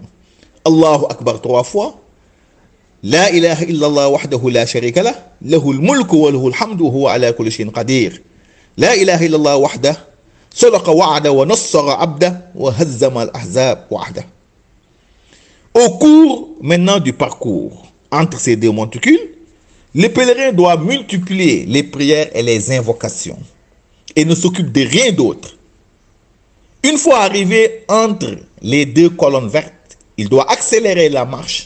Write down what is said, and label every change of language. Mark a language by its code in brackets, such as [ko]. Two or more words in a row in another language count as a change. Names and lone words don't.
[ar] الله أكبر 3 fois. لا إله إلا الله وحده لا شريك له، له الملك وله الحمد وهو على كل شيء قدير. لا إله إلا الله وحده، صدق وعده ونصر عبده وهزم الأحزاب وحده. [fr] Au cours maintenant du parcours entre ces deux monticules, le pèlerin doit multiplier les prières et les invocations et ne s'occupe de rien d'autre. Une fois arrivé entre les deux colonnes vertes, il doit accélérer la marche.